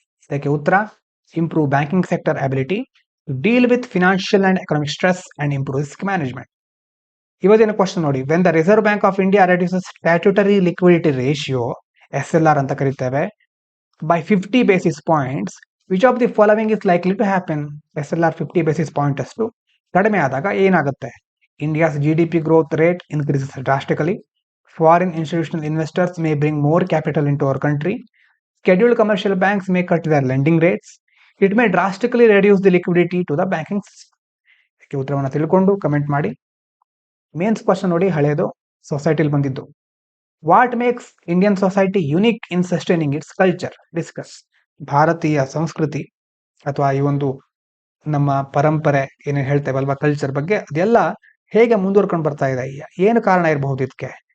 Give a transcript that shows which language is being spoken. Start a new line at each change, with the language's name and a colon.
Kannada: ಇದಕ್ಕೆ ಉತ್ತರ
English: Improve banking sector ability, deal with financial and economic stress and improve risk management.
Kannada: ಇವತ್ತಿನ question ನೋಡಿ.
English: when the Reserve Bank of India reduces statutory liquidity ratio, SLR
Kannada: ಅಂತ ಕರೀತೇವೆ,
English: by 50 basis points, which of the following is likely to happen?
Kannada: SLR 50 basis point ಅಷ್ಟು ಕಡಿಮೆ ಆದಾಗ ಏನಾಗುತ್ತೆ?
English: India's GDP growth rate increases drastically. Foreign institutional investors may bring more capital into our country. Scheduled commercial banks may cut their lending rates. It may drastically reduce the liquidity to the banking system.
Kannada: ಇದಕ್ಕೆ ಉತ್ತರವನ್ನು ತಿಳ್ಕೊಂಡು comment ಮಾಡಿ. Mains question ನೋಡಿ, ಹಳೇದು, ಸೊಸೈಟಿಲಿ ಬಂದಿದ್ದು.
English: What makes Indian society unique in sustaining its culture? Discuss.
Kannada: ಭಾರತೀಯ ಸಂಸ್ಕೃತಿ ಅಥವಾ ಈ ಒಂದು ನಮ್ಮ ಪರಂಪರೆ ಏನೇನು ಹೇಳ್ತೇವಲ್ವಾ, ಕಲ್ಚರ್ ಬಗ್ಗೆ, ಅದೆಲ್ಲ ಹೇಗೆ ಮುಂದುವರ್ಕೊಂಡು ಬರ್ತಾ ಇದೆ, ಏನು ಕಾರಣ ಇರಬಹುದು ಇದಕ್ಕೆ?